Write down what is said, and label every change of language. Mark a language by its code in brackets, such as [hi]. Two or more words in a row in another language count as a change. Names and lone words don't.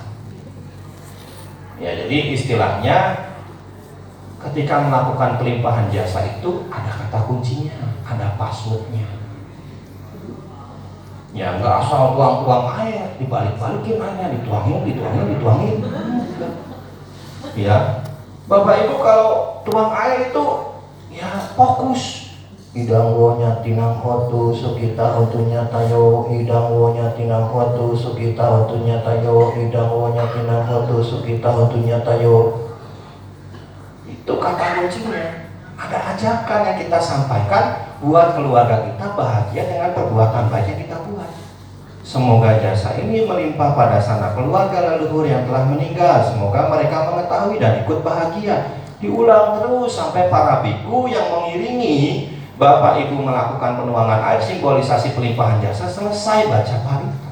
[id] Ya, jadi istilahnya ketika melakukan pelimpahan jasa itu ada kata kuncinya, ada passwordnya. Ya, nggak asal tuang air, dibalik-balikin airnya, dituangin. Ya, Bapak Ibu kalau tuang air itu ya fokus. [pi] Idang wonya tinang hotu sukita hotunya tayo, idang wonya tinang hotu sukita hotunya tayo, idang wonya tinang hotu sukita hotunya tayo. [id] Itu kata kuncinya. Ada ajakan yang kita sampaikan buat keluarga kita bahagia dengan perbuatan baik yang kita buat. Semoga jasa ini melimpah pada sanak keluarga leluhur yang telah meninggal. Semoga mereka mengetahui dan ikut bahagia. Diulang terus sampai para biku yang mengiringi Bapak Ibu melakukan penuangan air simbolisasi pelimpahan jasa selesai baca parita.